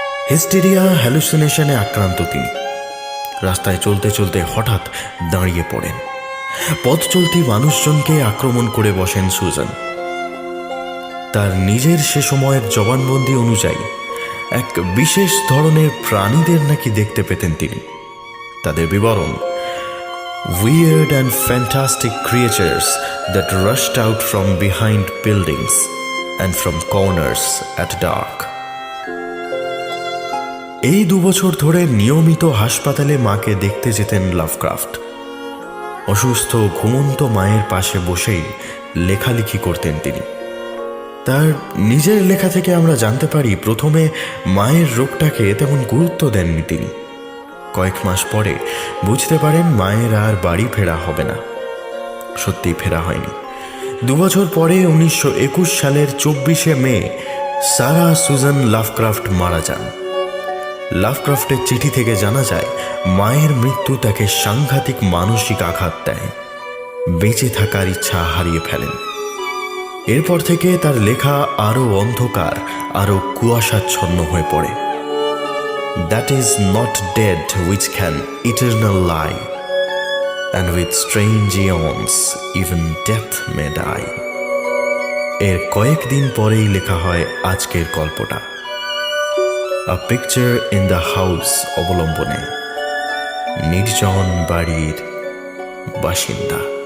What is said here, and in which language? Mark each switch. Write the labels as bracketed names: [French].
[Bangla] Hysteria হ্যালুসিনেশনে আক্রান্ত তিনি। রাস্তায় চলতে চলতে হঠাৎ দাঁড়িয়ে পড়েন। পথ চলতি মানুষজনকে আক্রমণ করে বসেন সুজান। তার নিজের সে সময়ের জবানবন্দি অনুযায়ী এক বিশেষ ধরনের প্রাণীদের নাকি দেখতে পেতেন তিনি। তাদের বিবরণ: [English] weird and fantastic creatures that rushed out from behind buildings and from corners at dark. [Bangla] এই 2 বছর ধরে নিয়মিত হাসপাতালে মাকে দেখতে যেতেন লাভক্রাফট। অসুস্থ ঘুমন্ত মায়ের পাশে বসেই লেখালেখি করতেন তিনি। তার নিজের লেখা থেকে আমরা জানতে পারি প্রথমে মায়ের রোগটাকে তেমন গুরুত্ব দেননি তিনি। কয়েক মাস পরে বুঝতে পারেন মায়ের আর বাড়ি ফেরা হবে না। সত্যি ফেরা হয়নি। 2 বছর পরে 1921 সালের 24শে মে সারা সুজান লাভক্রাফট মারা যান। লাভক্রাফটের চিঠি থেকে জানা যায় মায়ের মৃত্যু তাকে সাংঘাতিক মানসিক আঘাত দেয়। বেঁচে থাকার ইচ্ছা হারিয়ে ফেলেন। এরপর থেকে তার লেখা আরও অন্ধকার, আরও কুয়াশাচ্ছন্ন হয়ে পড়ে। [English] That is not dead which can eternal lie, and with strange eons even death may die. [Bangla] এর কয়েকদিন পরেই লেখা হয় আজকের গল্পটা। A picture in the house অবলম্বনে নির্জন বাড়ির বাসিন্দা।